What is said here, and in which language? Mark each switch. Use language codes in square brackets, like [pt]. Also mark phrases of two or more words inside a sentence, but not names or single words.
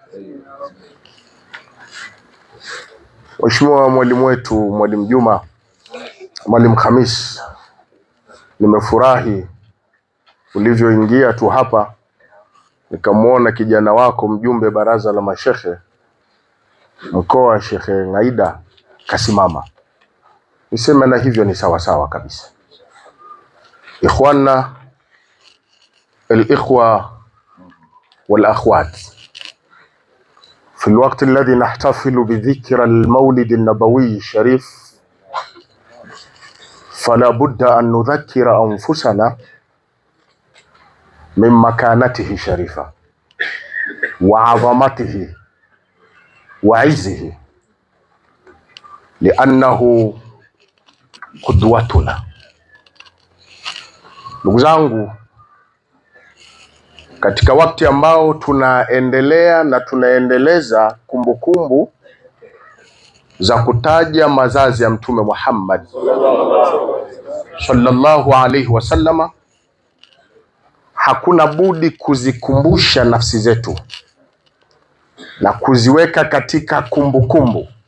[sw] Mheshimiwa mwalimu wetu, mwalimu Juma, mwalimu Khamis, nimefurahi ulivyoingia tu hapa nikamwona kijana wako mjumbe baraza la mashekhe mkoa Sheikh Ngaida kasimama. Niseme na hivyo ni sawa sawa kabisa. [ar] Ikhwana الإخوة والأخوات، في الوقت الذي نحتفل بذكر المولد النبوي الشريف، فلا بد أن نذكر أنفسنا من مكانته الشريفة وعظمته وعزه، لأنه قدوتنا. [sw] Ndugu zangu, katika wakati ambao tunaendelea na tunaendeleza kumbukumbu za kutaja mazazi ya Mtume Muhammad [ar] صلى الله عليه وسلم, [sw] hakuna budi kuzikumbusha nafsi zetu na kuziweka katika kumbukumbu